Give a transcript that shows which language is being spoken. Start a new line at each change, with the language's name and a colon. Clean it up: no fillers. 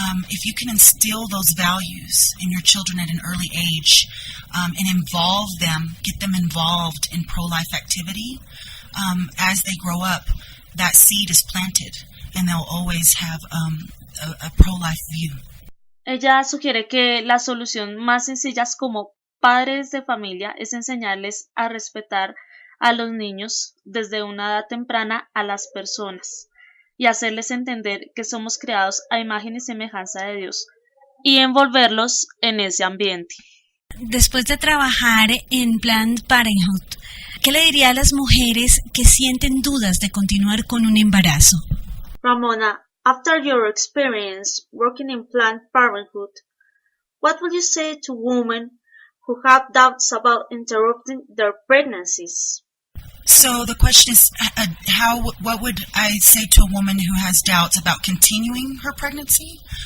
English: If you can instill those values in your children at an early age, and involve them, get them involved in pro-life activity, as they grow up, that seed is planted, and they'll always have a pro-life view.
Spanish: Ella sugiere que la solución más sencilla como padres de familia es enseñarles a respetar a los niños desde una edad temprana a las personas y hacerles entender que somos creados a imagen y semejanza de Dios y envolverlos en ese ambiente. Después de trabajar en Planned Parenthood, ¿qué le diría a las mujeres que sienten dudas de continuar con un embarazo?
English: Ramona, after your experience working in Planned Parenthood, what would you say to women who have doubts about interrupting their pregnancies? So the question is, what would I say to a woman who has doubts about continuing her pregnancy?